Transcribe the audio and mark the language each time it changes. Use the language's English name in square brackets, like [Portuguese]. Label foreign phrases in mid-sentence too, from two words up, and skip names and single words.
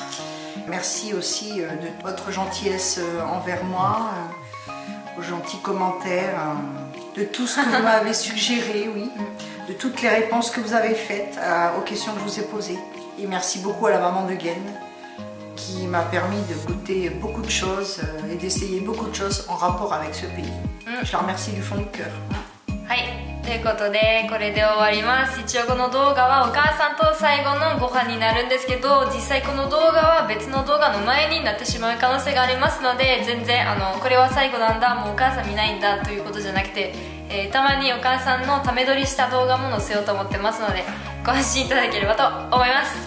[French] Merci aussi de votre gentillesse envers moi, vos gentils commentaires, de tout ce que vous m'avez suggéré, oui, de toutes les réponses que vous avez faites aux questions que je vous ai posées. Et merci beaucoup à la maman de Gen qui m'a permis de goûter beaucoup de choses et d'essayer beaucoup de choses en rapport avec ce pays. Je la remercie du fond du cœur. [Japanese] はい、ということでこれで終わります。一応この動画はお母さんと最後のご飯になるんですけど、実際この動画は別の動画の前になってしまう可能性がありますので、全然これは最後なんだ、もうお母さん見ないんだということじゃなくて、たまにお母さんのため撮りした動画も載せようと思ってますので、ご安心いただければと思います。